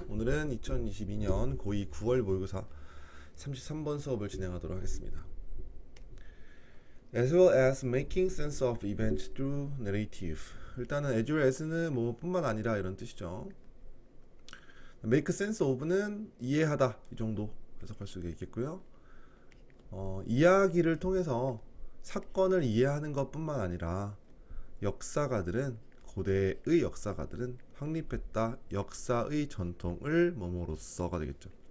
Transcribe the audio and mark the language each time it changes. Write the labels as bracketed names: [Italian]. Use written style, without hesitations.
[Korean] 오늘은 2022년 고2 9월 모의고사 33번 수업을 진행하도록 하겠습니다. [English] As well as making sense of events through narrative. [Korean] 일단은 as well as는 뭐뿐만 아니라 이런 뜻이죠. make sense of는 이해하다 이 정도 해석할 수 있겠고요. 이야기를 통해서 사건을 이해하는 것뿐만 아니라 역사가들은 고대의 역사가들은 확립했다 역사의 전통을 뭐뭐로써가 되겠죠.